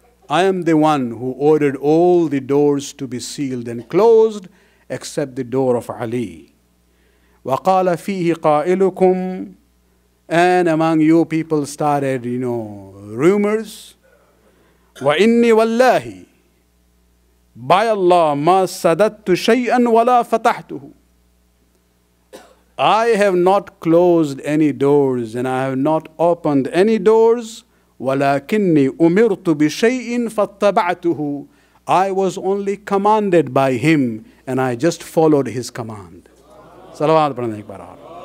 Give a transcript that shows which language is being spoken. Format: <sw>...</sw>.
<en>I am the one who ordered all the doors to be sealed and closed except the door of Ali.</en> <ar>وَقَالَ فِيهِ قَائِلُكُمْ.</ar> <en>And among you people started, rumors.</en> <ar>وَإِنِّي وَاللَّهِ.</ar> <en>By Allah,</en> <ar>مَا سَدَدْتُ شَيْئًا وَلَا فَتَحْتُهُ.</ar> <en>I have not closed any doors and I have not opened any doors.</en> <ar>وَلَكِنِّي أُمِرْتُ بِشَيْءٍ فَاتَّبَعْتُهُ.</ar> <en>I was only commanded by him and I just followed his command.</en> <ur>Salawat padhne ek baar aur.</ur>